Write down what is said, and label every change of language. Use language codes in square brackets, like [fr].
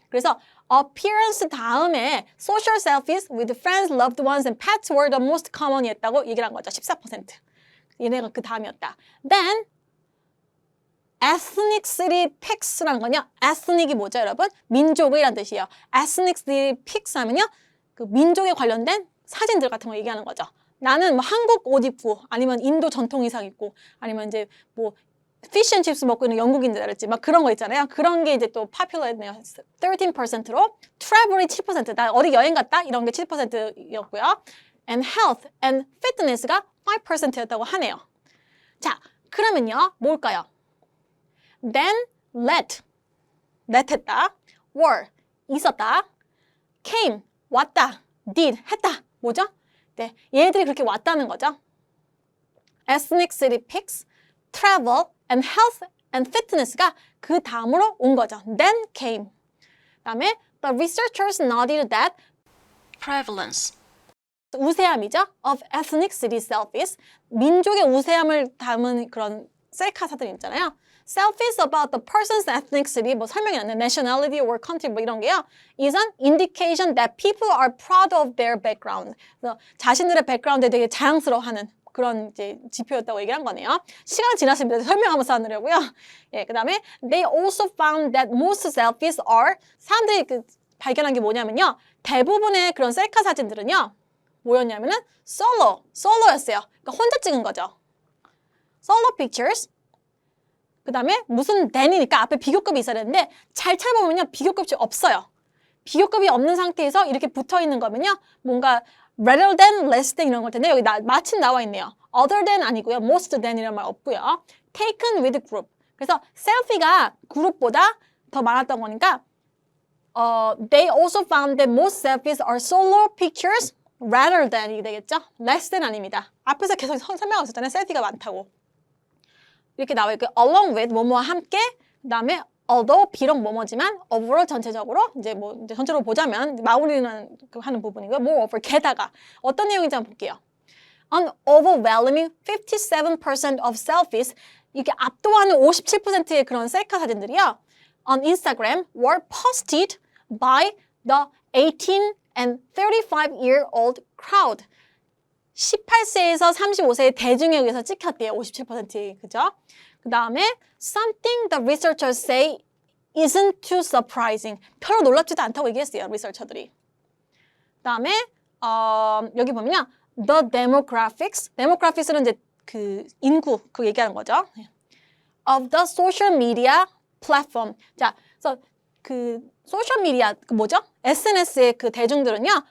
[en] 그래서 appearance 다음에 social selfies with friends, loved ones, and pets were the most common [ko] 이었다고 얘기를 한 거죠. 14%. 얘네가 그 다음이었다. Then, ethnicity pics라는 건요. ethnic이 뭐죠, 여러분? 민족이란 뜻이에요. ethnicity pics 하면요. 그 민족에 관련된 사진들 같은 거 얘기하는 거죠. 나는 뭐 한국 옷 입고, 아니면 인도 전통 의상 입고, 아니면 이제 뭐 fish and chips 먹고 있는 영국인들 알았지? 막 그런 거 있잖아요. 그런 게 이제 또 popular했네요. 13%로 travel이 7%, 나 어디 여행 갔다? 이런 게 7%였고요. and health and fitness가 5%였다고 하네요. 자, 그러면요. 뭘까요? then, let 했다. were, 있었다. came, 왔다. did, 했다. 뭐죠? 네, 얘들이 그렇게 왔다는 거죠. [en] ethnicity picks, travel, and health and fitness가 그 다음으로 온 거죠. then came. [ko] 그다음에 [en] the researchers noted that prevalence, [ko] 우세함이죠. of ethnicity selfies, 민족의 우세함을 담은 그런 셀카사들 있잖아요. [en] selfies about the person's ethnicity, 뭐 설명이 안 돼. [ko] nationality or country 뭐 이런 게요. [en] is an indication that people are proud of their background. [ko] 그래서 자신들의 백그라운드에 되게 자랑스러워하는 그런 이제 지표였다고 얘기를 한 거네요. 시간 지났습니다. 설명하면서 하느라고요. [en] 예, 그다음에 they also found that most selfies are, [ko] 사람들이 발견한 게 뭐냐면요. 대부분의 그런 셀카 사진들은요. 뭐였냐면은 솔로였어요. 그러니까 혼자 찍은 거죠. 솔로 pictures. 그다음에 무슨 than이니까 앞에 비교급이 있어야 되는데 잘 찾아보면요. 비교급이 없어요. 비교급이 없는 상태에서 이렇게 붙어 있는 거면요. 뭔가 rather than, less than 이런 걸 텐데 여기 마침 나와 있네요. other than 아니고요. most than 이런 말 없고요. [en] taken with group. [ko] 그래서 셀피가 그룹보다 더 많았던 거니까 [en] they also found that most selfies are solo pictures rather than [ko] 이 되겠죠? [en] less than [ko] 아닙니다. 앞에서 계속 설명하고 있었잖아요. 셀피가 많다고. 이렇게 나와 있고 along with 뭐뭐와 함께 그다음에 although 비록 뭐뭐지만 overall 전체적으로 이제 뭐 이제 전체로 보자면 마무리는 하는 부분이고요. moreover 게다가 어떤 내용인지 한번 볼게요. [en] An overwhelming 57% of selfies, [ko] 이게 압도하는 57%의 그런 셀카 사진들이요. [en] On Instagram were posted by the 18 and 35-year-old crowd. [ko] 18세에서 35세의 대중에 의해서 찍혔대요. 57%. 그죠? [en] 그 다음에 something the researchers say isn't too surprising. [ko] 별로 놀랍지도 않다고 얘기했어요. 리서처들이. 그 다음에 여기 보면요. The demographics는 이제 그 인구 그 얘기하는 거죠. [en] Of the social media platform. [ko] 자, 그래서 그 소셜 미디어 그 뭐죠? SNS의 그 대중들은요.